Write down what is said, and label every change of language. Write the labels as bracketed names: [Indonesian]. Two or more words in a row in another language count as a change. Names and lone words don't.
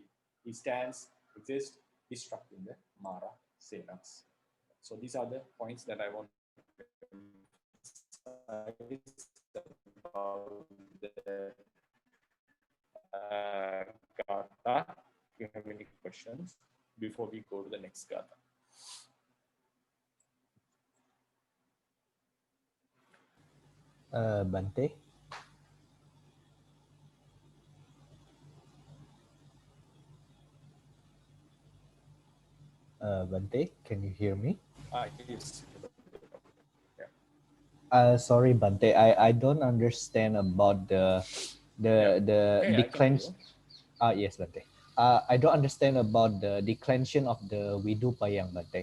[English] He stands, exists, destructing the Mara Senas. So these are the points that I want to emphasize about the Gatha. If you have any questions before we go to the next Gatha. Bhante? Bhante, can you hear me? Yes. Sorry, Bhante, I don't understand about the declension. Yes, Bhante. I don't understand about the declension of the Vidupayang, Bhante.